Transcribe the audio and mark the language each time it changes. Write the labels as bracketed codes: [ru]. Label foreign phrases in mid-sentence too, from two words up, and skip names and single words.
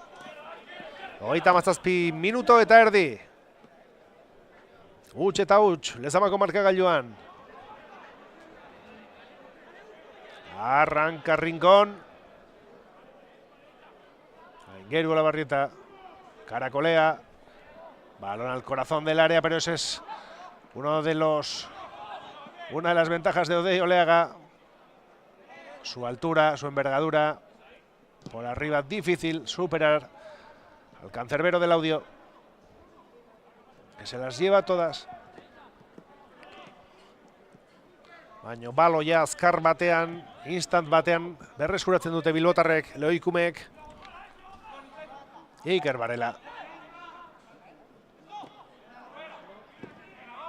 [eu] 37 minuto eta erdi. Huts eta huts, Lezamako markagailuan. [es] Arranca Rincón. Aingeru Olabarrieta. Caracolea. Balón al corazón del área, pero ese es una de las ventajas de Odey Oleaga. Su altura, su envergadura. Por arriba difícil superar al cancerbero del Audio, que se las lleva todas. [eu] Baina baloia azkar batean, instant batean, berreskuratzen dute bilbotarrek, Leoikumek. Iker Varela.